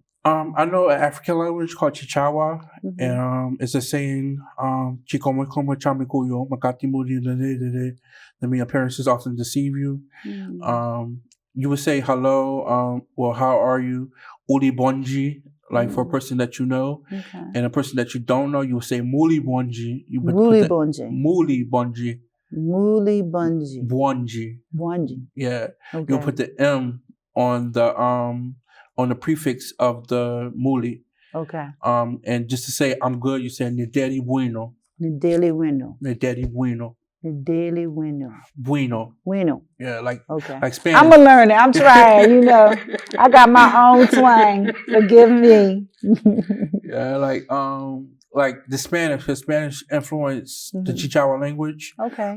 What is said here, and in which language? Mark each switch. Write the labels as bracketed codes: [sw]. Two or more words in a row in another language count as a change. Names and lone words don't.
[en] I know an African language called Chichawa, and it's a saying, that means appearances often deceive you. You would say hello, well, how are you? [ny] Uli bonji, [en] like for a person that you know. And a person that you don't know, you would say [ny] muli bonji. Muli bonji. Muli bonji. Muli bonji. Bonji. Bonji. [en] Yeah. Okay. You'll put the M on the prefix of the muli. Okay. And just to say I'm good, you say [ny] Nedeli bueno. Nedeli bueno. Nedeli bueno. [en] The daily window. [ny] Bueno. Bueno. [en] Yeah, like Okay. like Spanish. I'm gonna learn it. I'm trying. You know, I got my own twang. Forgive me. Yeah, like the Spanish influenced the Chichewa language. Okay.